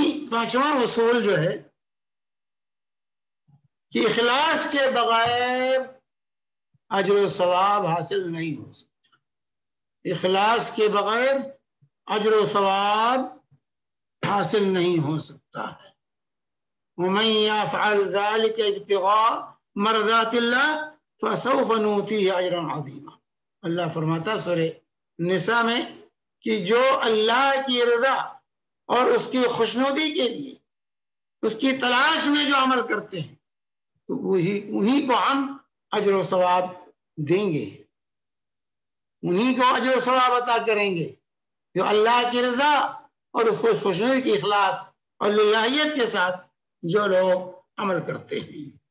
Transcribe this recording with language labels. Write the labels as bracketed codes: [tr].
[ur] پانچواں اصول جو ہے کہ اخلاص کے بغیر اجر و ثواب حاصل نہیں ہو سکتا. اخلاص کے بغیر اجر و ثواب حاصل نہیں ہو سکتا ہے. [ar] ومن يفعل ذلك ابتغاء مرضات الله فسوف نؤتيه اجرا عظيما. [ur] اللہ فرماتا سورہ نساء میں کہ جو اللہ کی رضا اور اس کی خوشنودی کے لیے اس کی تلاش میں جو عمل کرتے ہیں تو انہی کو ہم اجر و ثواب دیں گے، انہی کو اجر و ثواب عطا کریں گے جو اللہ کی رضا اور اس کو خوشنودی کی اخلاص اور للہیت کے ساتھ جو لوگ عمل کرتے ہیں.